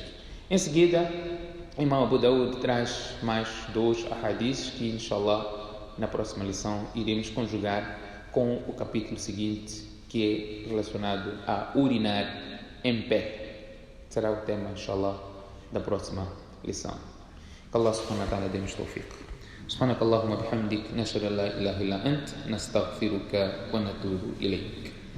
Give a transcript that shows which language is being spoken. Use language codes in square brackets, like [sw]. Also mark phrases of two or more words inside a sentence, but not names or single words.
[pt] Em seguida, Imam Abu Daud traz mais 2 ahadiths que, inshallah, na próxima lição iremos conjugar com o capítulo seguinte, que é relacionado a urinar em pé. Será o tema, inshallah, da próxima lição. Que Allah [ar] سبحانه وتعالى [pt] dê-nos tawfiq. [ar] سبحانك اللهم وبحمدك نشهد ان لا اله الا انت نستغفرك ونتوب اليك.